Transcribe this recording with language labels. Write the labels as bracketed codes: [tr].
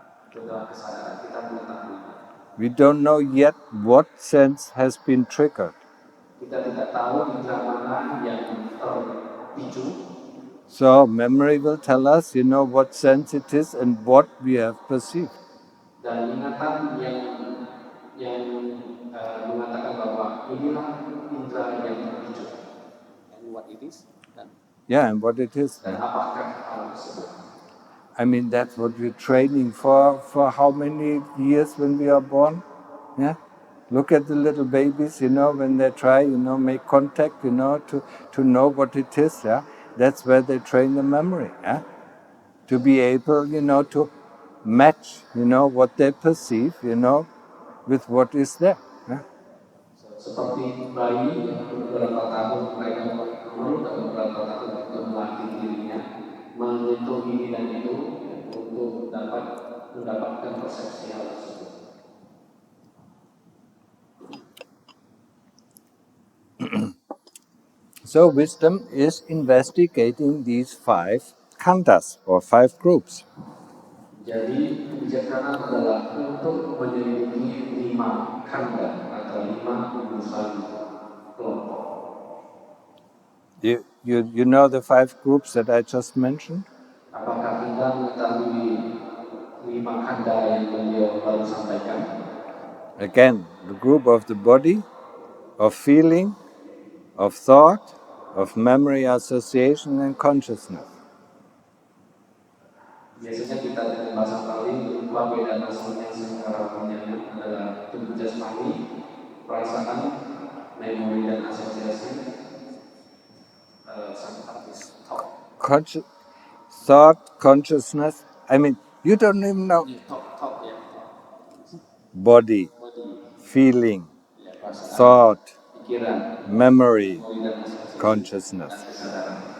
[id] Itu adalah kesadaran kita mengetahui. [en] We don't know yet what sense has been triggered. [id] Kita tidak tahu indera mana yang terpicu. [en] So memory will tell us, what sense it is and what we have perceived. [id] Dan ingatan yang mengatakan bahwa inilah indera yang terpicu. [en] And what it is? Yeah, and what it is. [id] Dan apakah hal tersebut? [en] I mean, that's what we're training for how many years when we are born? Yeah. Look at the little babies, when they try, make contact, to know what it is. Yeah. That's where they train the memory. Yeah. To be able, to match, what they perceive, with what is there. Yeah. [id] Seperti bayi yang beberapa tahun mereka memerlukan beberapa tahun untuk melatih dirinya menyentuh ini dan itu untuk dapat mendapatkan persepsi hal tersebut. [en] So wisdom is investigating these 5 khandhas or 5 groups. [id] Jadi kebijaksanaan adalah untuk menyelidiki 5 khandha atau 5 urusan kelompok. [en] You know the 5 groups that I just mentioned? [id] Apakah Anda mengetahui 5 khandha yang beliau baru sampaikan? [en] Again, the group of the body, of feeling, of thought, of memory, association, and consciousness. [id] Biasanya kita dengan bahasa Bali babe dan aslinya sekarangnya adalah tubuh jasmani, perasaan, memori dan asosiasi, sampai thought. [en] Thought, consciousness. I mean, you don't even know. Thought, ya. Body, feeling, thought, [id] Pikiran, [en] memory, [id] memori dan asosiasi, [en] consciousness. [id] dan kesadaran.